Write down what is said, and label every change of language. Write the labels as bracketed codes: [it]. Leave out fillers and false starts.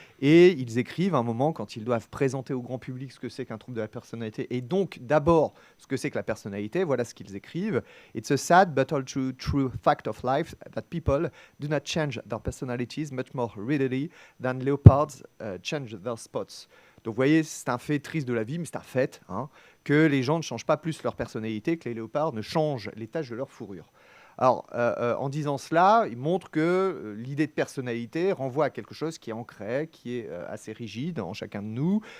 [fr] Et ils écrivent à un moment, quand ils doivent présenter au grand public ce que c'est qu'un trouble de la personnalité, et donc d'abord ce que c'est que la personnalité, voilà ce qu'ils écrivent. [en] It's a sad but all true fact of life that people do not change their personalities much more readily than leopards change their spots. [fr] Donc vous voyez, c'est un fait triste de la vie, mais c'est un fait, hein, que les gens ne changent pas plus leur personnalité que les léopards ne changent les taches de leur fourrure. Alors, en disant cela, il montre que l'idée de personnalité renvoie à quelque chose qui est ancré, qui est assez rigide en chacun de nous.